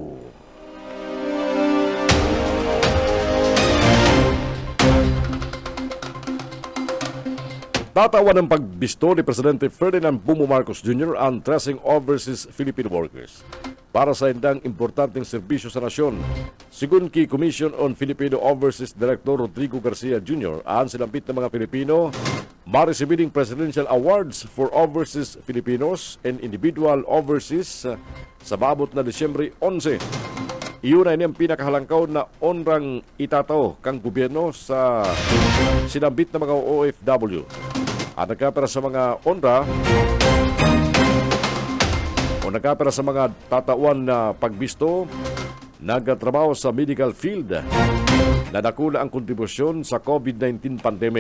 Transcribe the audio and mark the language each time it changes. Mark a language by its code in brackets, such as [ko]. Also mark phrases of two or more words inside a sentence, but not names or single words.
[bik] Tatawan ng pagbisto ni Presidente Ferdinand Bongbong Marcos Jr. ang tracing [en] overseas Filipino workers [bik] para sa indang importanteng serbisyo sa nasyon. Sigun ki Commission on Filipino Overseas Director Rodrigo Garcia Jr., ang silampit ng mga Pilipino ma-receiving Presidential Awards for Overseas Filipinos and Individual Overseas sa maabot na Disyembre 11. Iyon ay niyang pinakahalangkaw na onrang itataw kang gobyerno sa sinambit ng mga OFW. At nagkapera sa mga onra o nagkapera sa mga tatawan na pagbisto, nagtrabaho sa [en] medical field [bik] na dakula ang kontribusyon sa [en] COVID-19 pandemic.